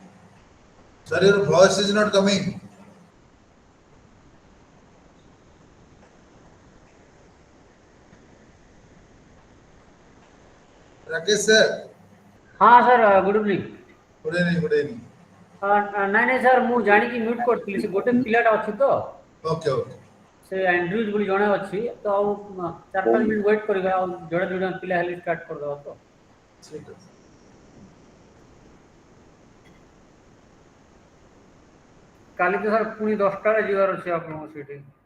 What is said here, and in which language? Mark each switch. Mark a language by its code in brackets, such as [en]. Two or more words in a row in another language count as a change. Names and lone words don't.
[en] Sir, your voice is not coming. Rakesh sir, हाँ sir good evening good evening, good evening. [or] ନାଇଁ ନାଇଁ ସାର୍ ମୁଁ ଜାଣିକି ମ୍ୟୁଟ୍ କରିଥିଲି ସେ ଗୋଟେ ପିଲାଟା ଅଛି ତ [en] Okay, okay. [or] ସେ ଆଣ୍ଡ୍ରୁଜ୍ ବୋଲି ଜଣେ ଅଛି ତ ଆଉ 4-5 ମିନିଟ୍ ୱେଟ୍ କରିବା ଆଉ ଜଣେ ଜଣେ ପିଲା ହେଲେ ଷ୍ଟାର୍ଟ କରିଦେବା ତ [hi] ठीक है. [or] କାଲି ତ ସାର୍ ପୁଣି 10ଟା ବେଳେ ଯିବାର ଅଛି ଆପଣଙ୍କ ସେଇଠି